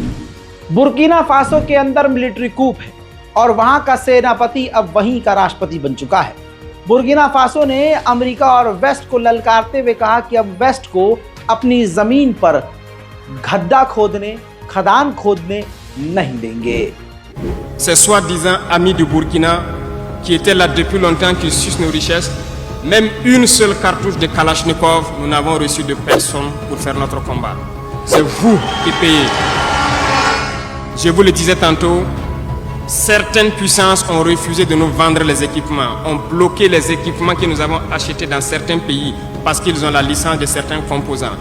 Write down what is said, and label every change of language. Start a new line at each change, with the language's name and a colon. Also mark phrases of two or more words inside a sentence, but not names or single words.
Hindi: बुर्किना फासो के अंदर
English: military coup
Hindi: है और वहां का सेनापति अब वहीं का राष्ट्रपति बन चुका है। बुर्किना फासो ने अमेरिका और वेस्ट को ललकारते हुए कहा कि अब वेस्ट को अपनी जमीन पर गड्ढा खोदने, खदान खोदने नहीं देंगे।
French: Ces soi-disant amis du Burkina qui étaient là depuis longtemps, qui sucent nos richesses, même une seule cartouche de Kalachnikov, nous n'avons reçu de personne pour faire notre combat. C'est vous qui payez. Je vous le disais tantôt, certaines puissances ont refusé de nous vendre les équipements, ont bloqué les équipements que nous avons achetés dans certains pays parce qu'ils ont la licence de certains composants.